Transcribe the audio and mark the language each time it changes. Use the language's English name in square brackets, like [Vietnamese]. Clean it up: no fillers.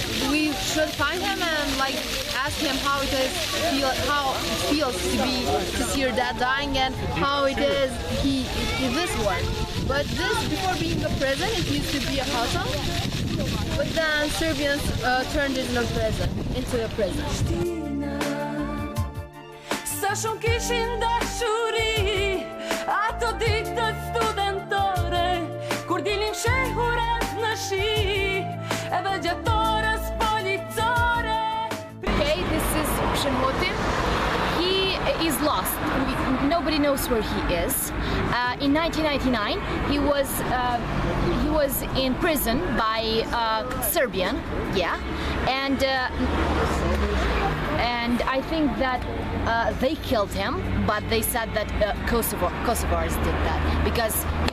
[English] We should find him and like ask him how it feels to see your dad dying and how it is this war. But this, before being a prison, it used to be a hotel. But then Serbians turned it into a prison. [Albanian] Sa shumë kishin dashuri ato ditët studentore kur dilin shehurat në shi edhe gjatorës policore. [English] Okay, this is Shemoti. He is lost. Nobody knows where he is. In 1999, he was in prison by Serbian, yeah, and I think that they killed him, but they said that Kosovars did that because.